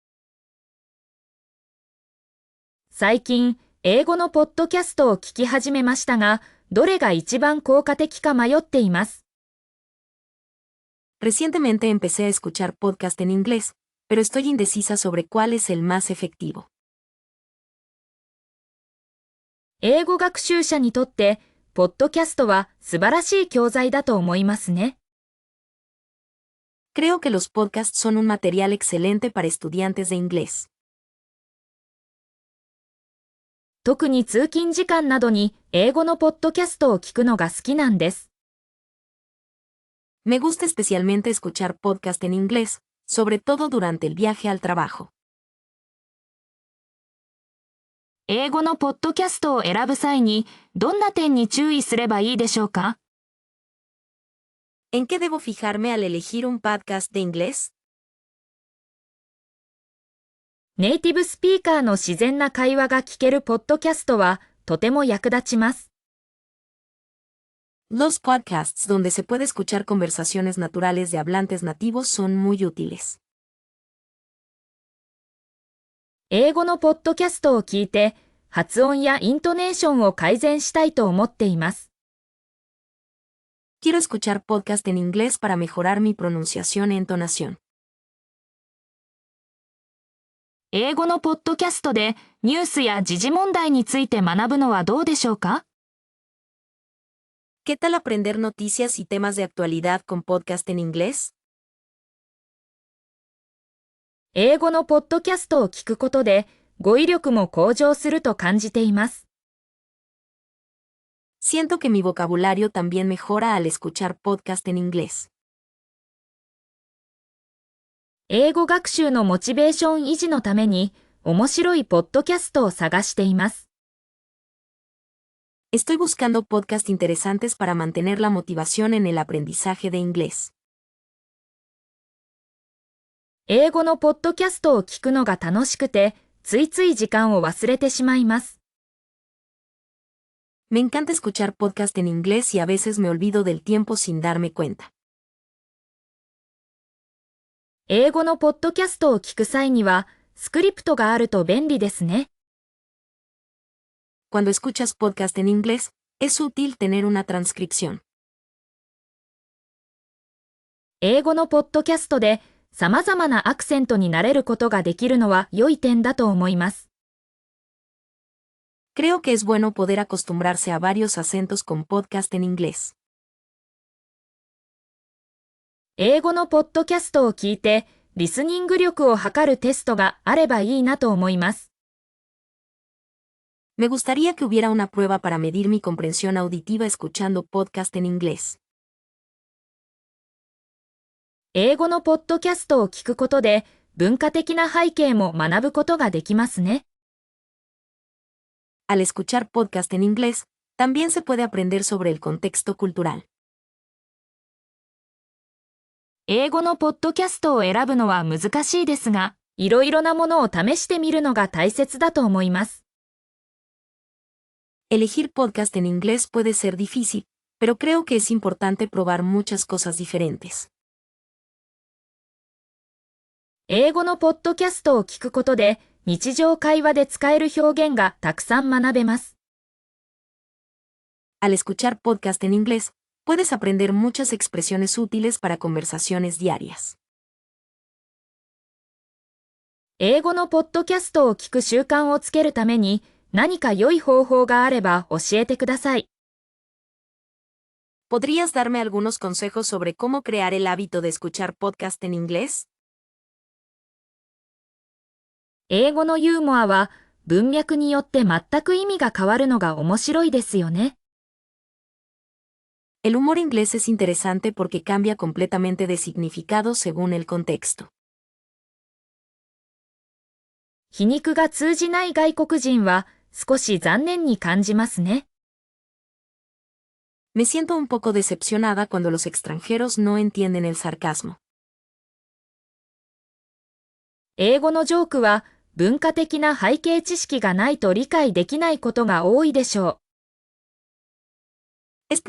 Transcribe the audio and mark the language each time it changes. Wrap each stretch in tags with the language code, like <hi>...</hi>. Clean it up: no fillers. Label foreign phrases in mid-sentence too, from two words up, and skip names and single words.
<ja>最近、英語のポッドキャストを聞き始めましたが、どれが一番効果的か迷っています。</ja> <es>Recientemente empecé a escuchar podcast en inglés, pero estoy indecisa sobre cuál es el más efectivo.</es> <ja>英語学習者にとって、ポッドキャストは素晴らしい教材だと思いますね。</ja> <es>Creo que los podcasts son un material excelente para estudiantes de inglés.</es> <ja>特に通勤時間などに英語のポッドキャストを聞くのが好きなんです。</ja> <es>Me gusta especialmente escuchar podcast en inglés, sobre todo durante el viaje al trabajo.</es> <ja>英語のポッドキャストを選ぶ際に、どんな点に注意すればいいでしょうか？</ja> <es>¿En qué debo fijarme al elegir un podcast de inglés?</es> <ja>ネイティブスピーカーの自然な会話が聞けるポッドキャストはとても役立ちます。</ja> <es>Los podcasts donde se puede escuchar conversaciones naturales de hablantes nativos son muy útiles.</es> <ja>英語のポッドキャストを聞いて、発音やイントネーションを改善したいと思っています。</ja> <es>Quiero escuchar podcast en inglés para mejorar mi pronunciación e entonación.</es> <ja>英語のポッドキャストでニュースや時事問題について学ぶのはどうでしょうか？</ja> <es>¿Qué tal aprender noticias y temas de actualidad con podcast en inglés?</es> <ja>英語のポッドキャストを聞くことで語彙力も向上すると感じています。</ja> <es>Siento que mi vocabulario también mejora al escuchar podcast en inglés.</es> <ja>英語学習のモチベーション維持のために面白いポッドキャストを探しています。</ja> <es>Estoy buscando podcasts interesantes para mantener la motivación en el aprendizaje de inglés.</es> <ja>英語のポッドキャストを聞くのが楽しくて、ついつい時間を忘れてしまいます。</ja> <es>Me encanta escuchar podcast en inglés y a veces me olvido del tiempo sin darme cuenta.</es> <ja>英語のポッドキャストを聞く際には、スクリプトがあると便利ですね。</ja> <es>Cuando escuchas podcast en inglés, es útil tener una transcripción.</es> <ja>英語のポッドキャストで様々なアクセントになれることができるのは良い点だと思います。</ja> <es>Creo que es bueno poder acostumbrarse a varios acentos con podcast en inglés.</es> <ja>英語のポッドキャストを聞いて、リスニング力を測るテストがあればいいなと思います。</ja> <es>Me gustaría que hubiera una prueba para medir mi comprensión auditiva escuchando podcast en inglés.</es> <ja>英語のポッドキャストを聞くことで、文化的な背景も学ぶことができますね。</ja> <es>Al escuchar podcast en inglés, también se puede aprender sobre el contexto cultural.</es> <ja>英語のポッドキャストを選ぶのは難しいですが、いろいろなものを試してみるのが大切だと思います。</ja> <es>Elegir podcast en inglés puede ser difícil, pero creo que es importante probar muchas cosas diferentes.</es> <ja>英語のポッドキャストを聞くことで、日常会話で使える表現がたくさん学べます。</ja> <es>Al escuchar podcast en inglés, puedes aprender muchas expresiones útiles para conversaciones diarias.</es> <ja>英語のポッドキャストを聞く習慣をつけるために、何か良い方法があれば教えてください。</ja> <es>¿Podrías darme algunos consejos sobre cómo crear el hábito de escuchar podcast en inglés?</es> <ja>英語のユーモアは文脈によって全く意味が変わるのが面白いですよね。</ja> <es>El humor inglés es interesante porque cambia completamente de significado según el contexto.</es> <ja>皮肉が通じない外国人は少し残念に感じますね。</ja> <es>Me siento un poco decepcionada cuando los extranjeros no entienden el sarcasmo.</es> <ja>英語のジョークは文化的な背景知識がないと理解できないことが多いでしょう。</ja>